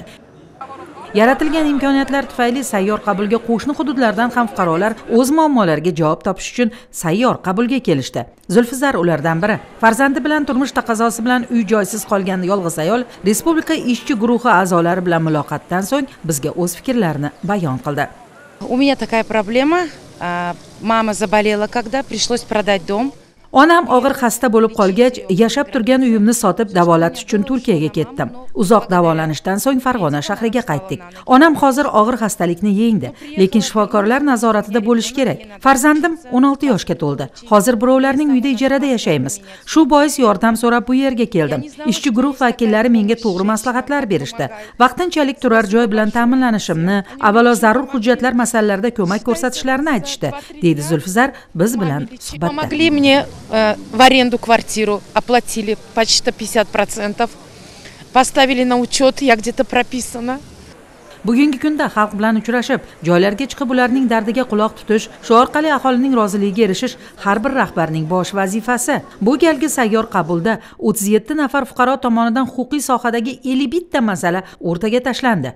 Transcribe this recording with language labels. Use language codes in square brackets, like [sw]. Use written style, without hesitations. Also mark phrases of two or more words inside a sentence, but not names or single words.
[uz] Yaratilgan imkoniyatlar tufayli sayyor qabulga qo'shni hududlardan ham fuqarolar o'z muammolariga javob topish uchun sayyor qabulga kelishdi. Zulfizar ulardan biri. Farzandi bilan turmush taqozosi bilan uy-joysiz qolgan yolg'iz ayol Respublika ishchi guruhi a'zolari bilan muloqotdan so'ng bizga o'z fikrlarini bayon qildi. [ru] У меня такая проблема. Мама заболела, когда пришлось продать дом. [uz] Onam og'ir xasta bo'lib qolgach, yashab turgan uyimni sotib davolatish uchun Turkiyaga ketdim. Uzoq davolanishdan so'ng Farg'ona shahriga qaytdik. Onam hozir og'ir xastalikni yengdi, lekin shifokorlar nazoratida bo'lishi kerak. Farzandim 16 yoshga to'ldi. Hozir birovlarning uyida ijarada yashaymiz. Shu bois yordam so'rab bu yerga keldim. Ishchi guruh vakillari menga to'g'ri maslahatlar berishdi. Vaqtinchalik turar joy bilan ta'minlanishimni, avvalo zarur hujjatlar masalalarida ko'mak ko'rsatishlarini aytishdi, deydi Zulfizar biz bilan suhbatda. [ru] В аренду квартиру, оплатили почти 50%, поставили на учет, я где-то прописана. [uz] Bugungi kunda xalq bilan uchrashib, joylarga chiqib ularning dardiga quloq tutish, shu orqali aholining roziligiga erishish har bir rahbarning bosh vazifasi. Bu galgi sayyor qabulda 37 nafar fuqaro tomonidan huquqiy sohadagi 51 ta masala o'rtaga tashlandi.